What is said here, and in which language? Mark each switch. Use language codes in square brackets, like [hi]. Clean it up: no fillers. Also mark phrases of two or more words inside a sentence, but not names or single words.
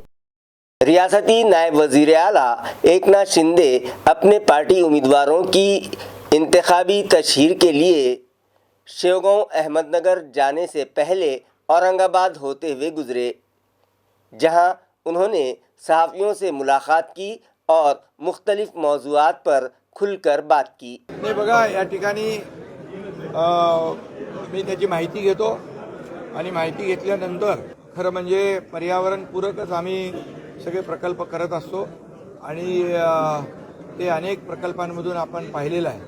[ur] ریاستی نائب وزیر اعلیٰ ایکناتھ شندے اپنے پارٹی امیدواروں کی انتخابی تشہیر کے لیے شیوگاؤں احمد نگر جانے سے پہلے اورنگ آباد ہوتے ہوئے گزرے، جہاں انہوں نے صحافیوں سے ملاقات کی اور مختلف موضوعات پر کھل کر بات کی۔ [mr] बघा, या ठिकाणी मी त्याची माहिती घेतो आणि माहिती घेतल्यानंतर खरं म्हणजे पर्यावरणपूरकच आम्ही सगळे प्रकल्प करत असतो आणि ते अनेक प्रकल्पांमधून आपण पाहिलेलं आहे।